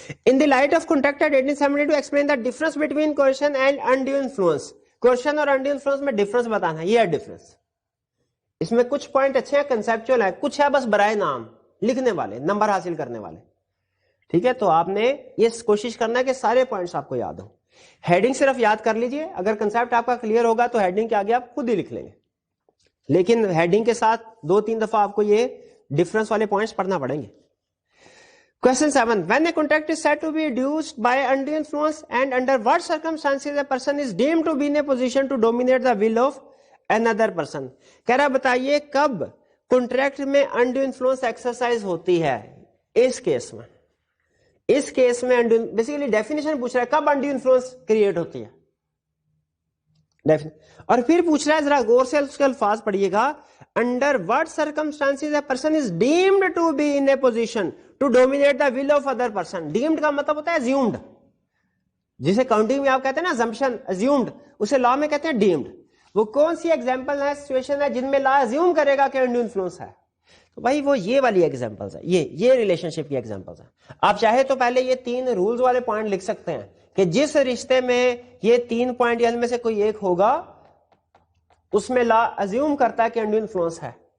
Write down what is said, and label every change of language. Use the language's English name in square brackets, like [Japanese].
[English] In the light of contract at 1870 to explain the difference between coercion and undue influence. [Urdu] coercion اور undue influence میں difference بتانا ہے, یہ ہے difference. اس میں کچھ پوائنٹ اچھے ہیں, کنسپچوئل ہے, کچھ ہے بس برائے نام لکھنے والے, نمبر حاصل کرنے والے. ٹھیک ہے, تو آپ نے یہ کوشش کرنا ہے کہ سارے پوائنٹس آپ کو یاد ہوں. ہیڈنگ صرف یاد کر لیجئے, اگر کنسپٹ آپ کا کلیئر ہوگا تو ہیڈنگ کے آگے آپ خود ہی لکھ لیں گے, لیکن ہیڈنگ کے ساتھ 2-3 دفعہ آپ کو یہ ڈفرنس والے پوائنٹس پڑھنا پڑیں گے. [English] Question 7. When a contract is said to be reduced by undue influence and under what circumstances a person is deemed to be in a position to dominate the will of another person. [Urdu] کہہ رہا بتائیے کب contract میں undue influence exercise ہوتی ہے. اس case میں, اس case میں basically definition پوچھ رہا ہے کب undue influence کریٹ ہوتی ہے, اور پھر پوچھ رہا ہے ذرا غور سے اس کے الفاظ پڑھیے گا. [English] Under what circumstances a person is deemed to be in a position to dominate the will of other person. [Urdu] Deemed کا مطلب ہوتا ہے assumed, جسے کاؤنٹنگ میں آپ کہتے ہیں نا assumption, assumed, اسے لا میں کہتے ہیں deemed. وہ کون سی ایگزامپل ہے, سچویشن ہے جن میں لا assume کرے گا کہ undue influence ہے. تو بھائی وہ یہ والی ایگزامپلس ہے, یہ ریلیشن شپ کی ایگزامپلس ہیں. آپ چاہے تو پہلے یہ 3 رولز والے پوائنٹ لکھ سکتے ہیں کہ جس رشتے میں یہ 3 پوائنٹ ان میں سے کوئی ایک ہوگا اس میں لا ازیوم کرتا ہے کہ انڈو انفلوئنس ہے.